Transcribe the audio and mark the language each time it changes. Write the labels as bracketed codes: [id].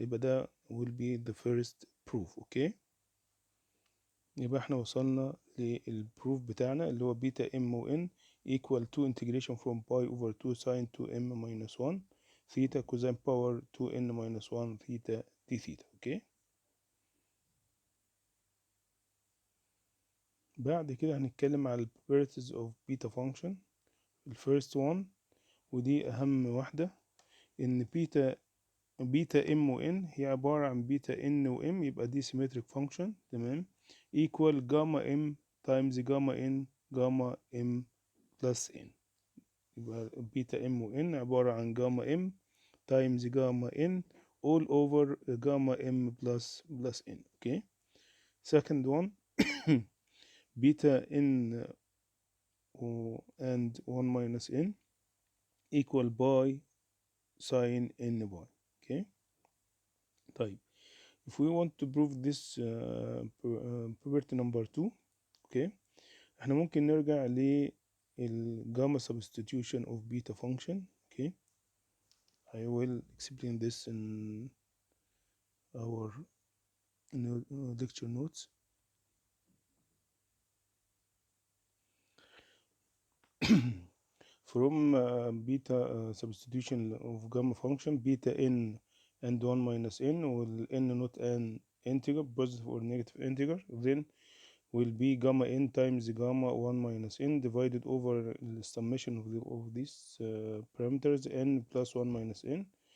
[ar] يبقى ده [en] will be the first proof. [ar] اوكي، يبقى احنا وصلنا للبروف بتاعنا اللي هو بيتا ام و ان [en] equal to integration from pi over 2 sin 2m minus 1 theta cosine power 2n minus 1 theta d theta. [ar] اوكي، بعد كده هنتكلم على [en] properties of beta function. [ar] الفيرست one ودي اهم واحدة، ان بيتا ام و ان هي عبارة عن بيتا ان و ام، يبقى دي symmetric function. تمام، [en] equal gamma m times gamma n gamma m plus n. يبقى beta m و n [ar] عبارة عن [en] Gamma m times gamma n all over gamma m plus n. Okay, second one beta n and 1 minus n equal pi sin n pi. [ar] اوكي، طيب [en] if we want to prove this property number 2. [ar] اوكي، احنا ممكن نرجع للجاما substitution of beta function. [en] Okay, I will explain this in our lecture notes. From beta substitution of gamma function beta n and 1 minus n will n not an integer, positive or negative integer, then will be gamma n times gamma 1 minus n divided over the summation of these parameters n plus 1 minus n.